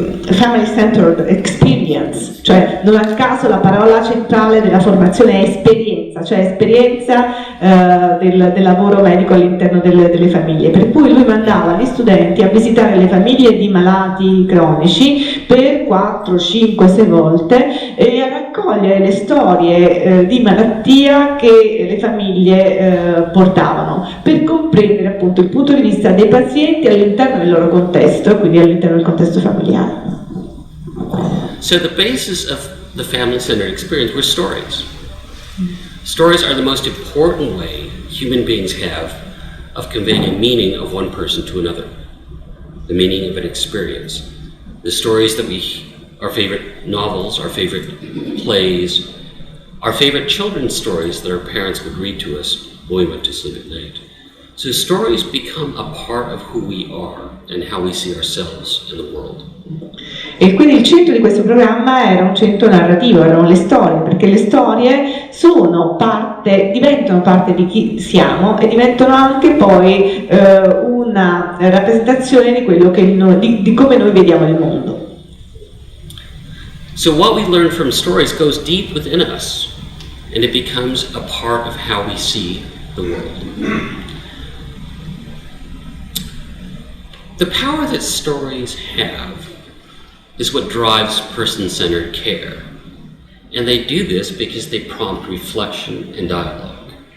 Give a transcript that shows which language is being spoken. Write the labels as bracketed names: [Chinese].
[Italian] Family Centered Experience, cioè non a caso la parola centrale della formazione è esperienza, cioè esperienza del lavoro medico all'interno delle famiglie, per cui lui mandava gli studenti a visitare le famiglie di malati cronici per 4, 5, 6 volte e a raccogliere le storie di malattia che le famiglie portavano, per comprendere appunto il punto di vista dei pazienti all'interno del loro contesto, quindi all'interno del contesto familiare. [English] So the basis of the family-centered experience were stories. Stories are the most important way human beings have of conveying a meaning of one person to another, the meaning of an experience. The stories that our favorite novels, our favorite plays, our favorite children's stories that our parents would read to us when we went to sleep at night. So stories become a part of who we are and how we see ourselves in the world. [Italian] E quindi il centro di questo programma era un centro narrativo, erano le storie, perché le storie diventano parte di chi siamo e diventano anche poi una rappresentazione di quello che di come noi vediamo il mondo. [English] So what we learn from stories goes deep within us, and it becomes a part of how we see the world. The power that stories have is what drives person-centered care, and they do this because they prompt reflection and dialogue.